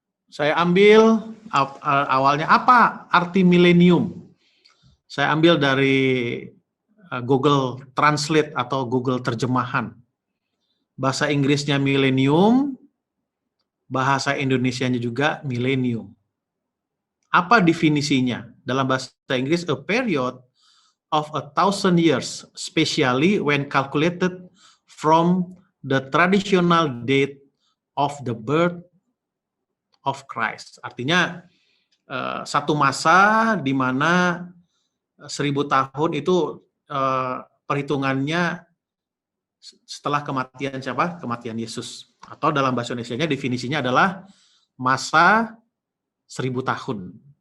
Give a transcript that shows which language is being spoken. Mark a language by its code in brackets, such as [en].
[id] Saya ambil awalnya apa arti milenium. Saya ambil dari Google Translate atau Google terjemahan. Bahasa Inggrisnya milenium, bahasa Indonesianya juga milenium. Apa definisinya? Dalam bahasa Inggris, [en] a period of 1,000 years, especially when calculated from the traditional date of the birth of Christ. [id] Artinya satu masa di mana 1000 tahun itu perhitungannya setelah kematian siapa? Kematian Yesus. Atau dalam bahasa Indonesianya definisinya adalah masa 1000 tahun.